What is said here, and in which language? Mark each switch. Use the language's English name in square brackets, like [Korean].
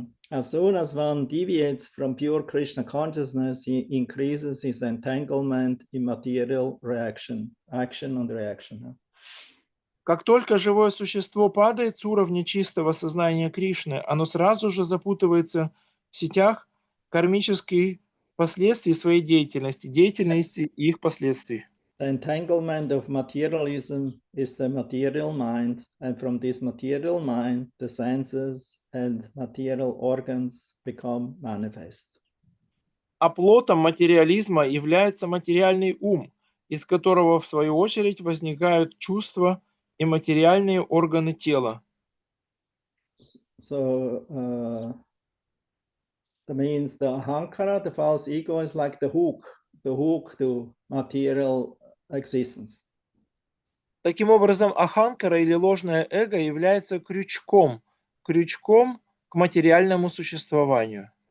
[English] As soon as one deviates from pure Krishna consciousness, he increases his entanglement in material action and reaction. [Russian] Как только живое существо падает с уровня чистого сознания Кришны, оно сразу же запутывается в сетях кармических последствий своей деятельности и их последствий. [English] The entanglement of materialism is the material mind, and from this material mind, the senses and material organs become manifest. [Russian] Оплотом материализма является материальный ум, из которого, в свою очередь, возникают чувства и материальные органы тела. [English] So that means the ahankara, the false ego, is like the hook to material existence. [Russian] Таким образом, аханкара или ложное эго является крючком к материальному существованию.